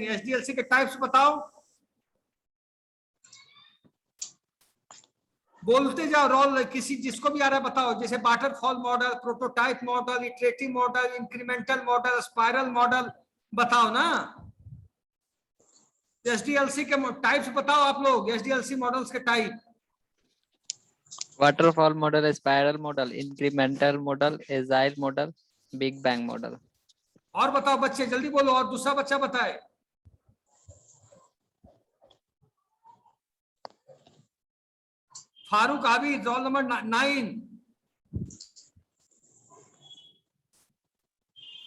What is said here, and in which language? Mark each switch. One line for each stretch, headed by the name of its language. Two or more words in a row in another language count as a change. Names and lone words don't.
Hindi: एसडीएलसी के टाइप्स बताओ, बोलते जाओ। रोल किसी जिसको भी आ रहा है बताओ, जैसे
English: waterfall model, prototype model, iterative model, incremental model, spiral model,
Hindi: बताओ ना। एसडीएलसी के टाइप्स बताओ आप लोग,
English: SDLC models
Hindi: के टाइप।
English: Waterfall model, spiral model, incremental model, agile model, big bang model.
Hindi: और बताओ बच्चे, जल्दी बोलो, और दूसरा बच्चा बताए। फारूक आबिद,
English: roll number
Hindi: 9।